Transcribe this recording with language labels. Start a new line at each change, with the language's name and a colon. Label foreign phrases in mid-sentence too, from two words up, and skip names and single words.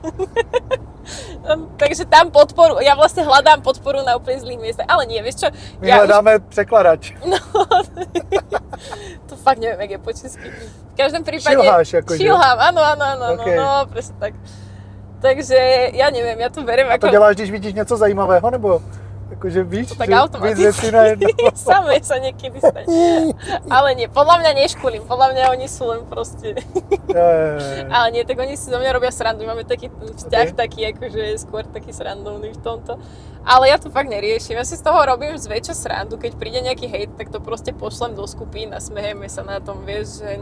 Slovak: Takže tam podporu, ja vlastne hľadám podporu na úplne zlých miestach, ale nie, vieš čo?
Czech: My hledáme překladač.
Slovak: To fakt neviem, jak je po česky. V každom prípade...
Czech: Šilháš, akože.
Slovak: Šilhám, áno, Okay. no, presne tak. Takže ja neviem, ja to beriem
Czech: A to
Slovak: ako...
Czech: děláš, když vidíš něco zajímavého, nebo jakože víš,
Slovak: To tak
Czech: že víc
Slovak: automaticky.
Czech: věcí najednou?
Slovak: Samé sa niekedy stane. Ale nie, podľa mňa neškulím, podľa mňa oni sú len proste... Je. Ale nie, tak oni si zo mňa robia srandu, máme taký vzťah Ok. taký, akože skôr taký srandovný v tomto. Ale ja to fakt neriešim, ja si z toho robím zväčša srandu, keď príde nejaký hejt, tak to proste pošlem do skupín a smejeme sa na tom, vieš, že...